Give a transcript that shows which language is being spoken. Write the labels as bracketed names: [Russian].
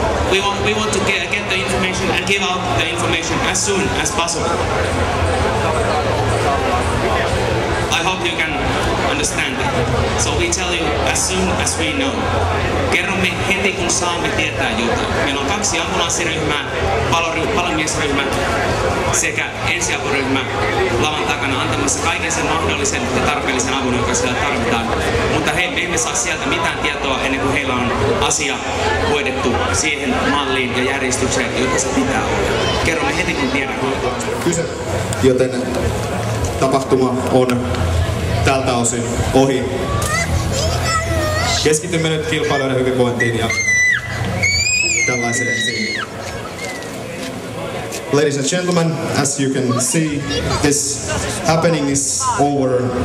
[English] We want to get the information and give out the information as soon as possible. I hope you can understand that. So we tell you as soon as we know. [Finnish] Kerromme heti kun saamme tietää jotain. Meillä on 2 ambulanssiryhmää, palomiesryhmä sekä ensiapuryhmä lavan takana antamassa kaiken sen mahdollisen ja tarpeellisen avun, joka siellä tarvitaan. Mutta me emme saa sieltä mitään tietoa ennen kuin heillä on asia hoidettu siihen malliin ja järjestykseen, jota se pitää olla. Kerromme heti kun tiedämme. Kyse, joten tapahtuma on tältä osin ohi. Keskitymme nyt kilpailijoiden hyvinvointiin ja tällaiseen ensin. [English] Ladies and gentlemen, as you can see, this happening is over.